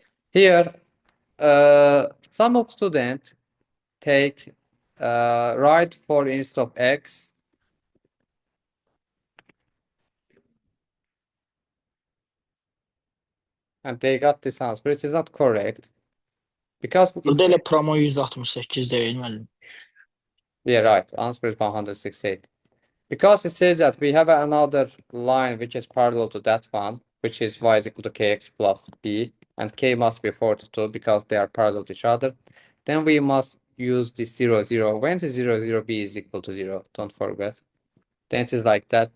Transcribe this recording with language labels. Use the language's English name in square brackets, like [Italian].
[English] Here, some of students take right for instead of x. And they got this answer. It is not correct. Because [Azerbaijani] Burada [English] it's, [Azerbaijani] elə promo 168 deyil müəllim. [English] yeah, right. Answer is 168. Because it says that we have another line which is parallel to that one, which is y is equal to kx plus b, and k must be 42 because they are parallel to each other. Then we must use the 0, 0. When the 0, 0, b is equal to 0, don't forget. Then it is like that.